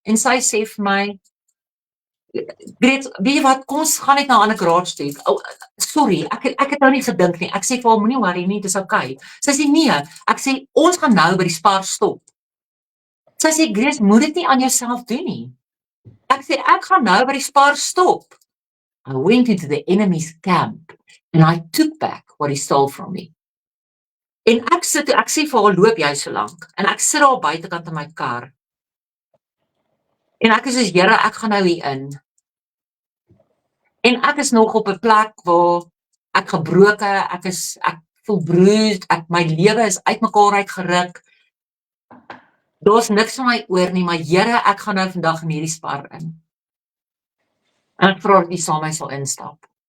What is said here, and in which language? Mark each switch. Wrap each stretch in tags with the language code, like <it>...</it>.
<af>En sy sê vir my, Greet, weet jy wat, kom ons gaan net na 'n ander garage toe. Sorry, ek het nou nie gedink nie. Ek sê vir hom, moenie worry nie, dis okay. Sy sê nee, ek sê, ons gaan nou by die Spar stop. Sy sê, Grace, moet dit nie aan jouself doen nie. Ek sê, ek gaan nou by die Spar stop.</af> <en>I went into the enemy's camp and I took back what he stole from me.</en> <af>En ek sê vir haar, loop jy so lank, en ek sit daar buitekant in my kar, en ek is soos, Here, ek gaan nou hier in, en ek is nog op 'n plek waar ek gebroken, ek voel bruised, my lewe is uitmekaar uitgeruk, daar's niks van my oor nie, maar Here, ek gaan nou vandag in hierdie Spar in, en ek vra dat jy saam my sal instap.</af>